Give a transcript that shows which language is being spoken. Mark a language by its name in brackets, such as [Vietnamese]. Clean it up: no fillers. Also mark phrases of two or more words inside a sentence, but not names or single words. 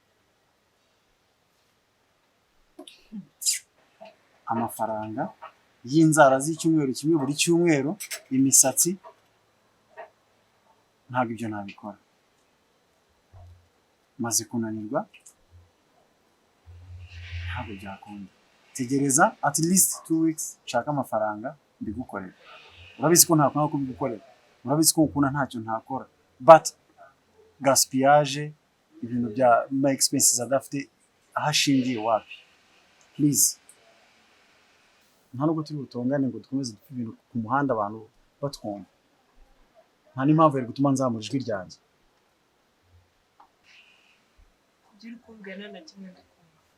[Kinyarwanda] Amafaranga y'inzara z'icyumweru kimwe buri cyumweru, imisatsi, ntabwo ibyo nabikora. Maze kunanirwa, ntabwo byakunda. Tegereza [English] at least [Kinyarwanda] 2 weeks nshaka amafaranga mbigukorera. Urabizi ko ntakunda kubigukorera, urabizi ko ukunda ntacyo ntakora, but gaspillage ibintu bya [English] my expenses [Kinyarwanda] adafite ahashingiye wapi. Please, nta nubwo turi butongane ngo dukomeze dupfa ibintu ku muhanda abantu batwumva. Nta n'impamvu yo gutuma nzamura ijwi ryanjye. Gira ukungana na kimwe ndakunda.